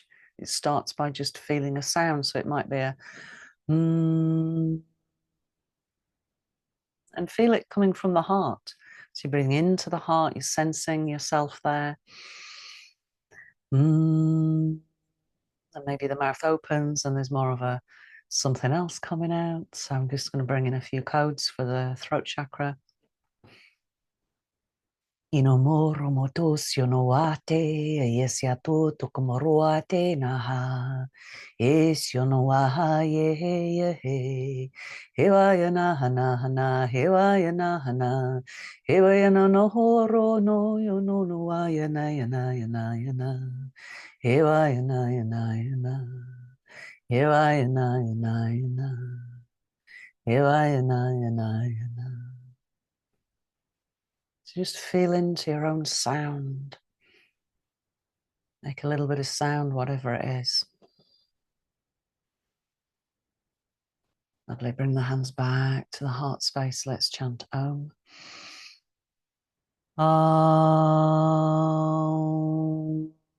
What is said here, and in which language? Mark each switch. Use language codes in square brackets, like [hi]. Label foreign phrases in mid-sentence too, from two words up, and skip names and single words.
[en] It starts by just feeling a sound. So it might be a and feel it coming from the heart. So you're breathing into the heart, you're sensing yourself there. And maybe the mouth opens and there's more of a something else coming out. So I'm just going to bring in a few codes for the throat chakra. Inomoro motus yonoate, yesiatu tukumoroate naha, es yonoaha ye ye, hewaya nahana hana, hewaya nahana, hewaya no horo no yono no yana yana yana yana, hewaya na yana yana, hewaya na yana yana, hewaya na yana yana. So just feel into your own sound. Make a little bit of sound, whatever it is. Lovely. Bring the hands back to the heart space. Let's chant Om. Om.